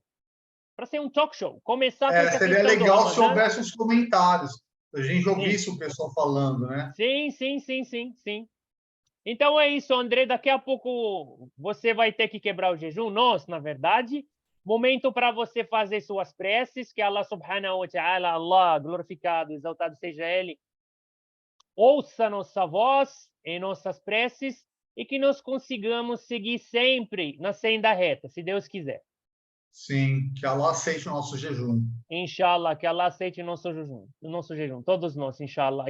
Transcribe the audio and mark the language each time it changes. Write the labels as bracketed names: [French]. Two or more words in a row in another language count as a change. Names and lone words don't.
[Portuguese] Para ser um talk show. Começar com essa Seria questão do legal se Ramadã. houvesse os comentários. A gente Sim. ouvisse o pessoal falando, né? Sim. Então é isso, André. Daqui a pouco você vai ter que quebrar o jejum. Nós, na verdade, momento para você fazer suas preces, que [Arabic] الله سبحانه وتعالى, [Portuguese] Allah, glorificado, exaltado seja Ele, ouça nossa voz em nossas preces e que nós consigamos seguir sempre na senda reta, se Deus quiser. Sim, que Allah aceite o nosso jejum. Inshallah, que Allah aceite nosso jejum, todos nós, inshallah.